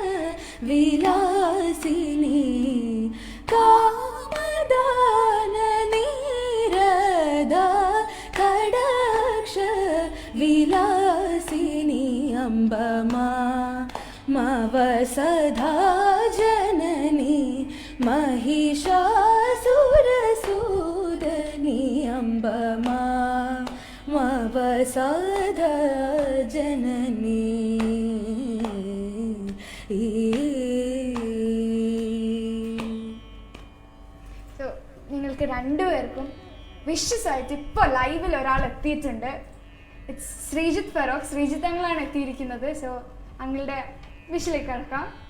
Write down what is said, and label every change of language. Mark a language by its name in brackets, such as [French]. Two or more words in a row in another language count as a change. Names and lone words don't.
[Sanskrit] विलासिनी कामदान नीरदा कडाक्ष विलासिनी अम्ब मावसधा जननी महिषासुर सूदनी अम्ब मावसधा जननी. [Malayalam] സോ നിങ്ങൾക്ക് രണ്ടുപേർക്കും വിഷസ് ആയിട്ട് ഇപ്പോൾ ലൈവിൽ ഒരാൾ എത്തിയിട്ടുണ്ട്. ഇറ്റ്സ് ശ്രീജിത്ത് ഫെറോക്ക്. ശ്രീജിത്ത് അങ്ങളാണ് എത്തിയിരിക്കുന്നത്. സോ അങ്ങളുടെ വിഷിലേക്ക് കിടക്കാം.